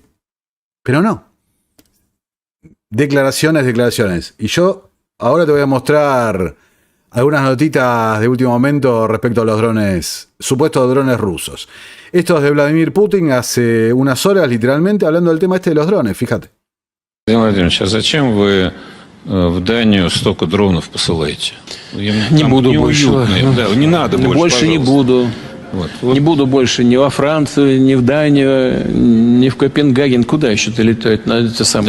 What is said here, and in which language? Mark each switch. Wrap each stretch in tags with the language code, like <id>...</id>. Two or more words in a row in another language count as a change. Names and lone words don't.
<es>Pero no. Declaraciones. Y yo ahora te voy a mostrar algunas notitas de último momento respecto a los drones, supuestos drones rusos. Esto es de Vladimir Putin hace unas horas, literalmente, hablando del tema este de los drones, fíjate.</es> <ru>Владимир Владимирович, а зачем вы в Данию столько дронов посылаете? Не буду больше. Да, не надо больше, больше не буду. Вот. Не буду больше ни во Францию, ни в Данию, ни в Копенгаген. Куда еще-то летают? На эти самые,</ru>